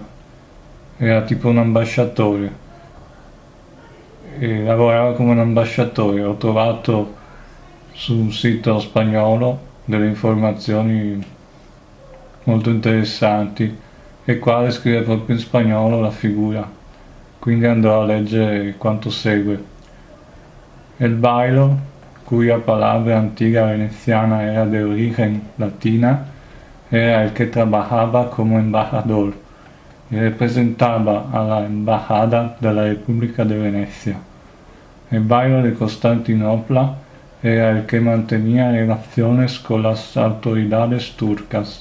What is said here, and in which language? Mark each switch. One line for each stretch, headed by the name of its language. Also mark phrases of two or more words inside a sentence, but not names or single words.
Italian: Era tipo un ambasciatore e lavorava come un ambasciatore. Ho trovato su un sito spagnolo delle informazioni molto interessanti e qua descrive proprio in spagnolo la figura, quindi andrò a leggere quanto segue.
Spanish: El bailo, cuya palabra antigua veneciana era de origen latina, era el que trabajaba como embajador y representaba a la embajada de la República de Venecia. El bailo de Constantinopla era el que mantenía relaciones con las autoridades turcas.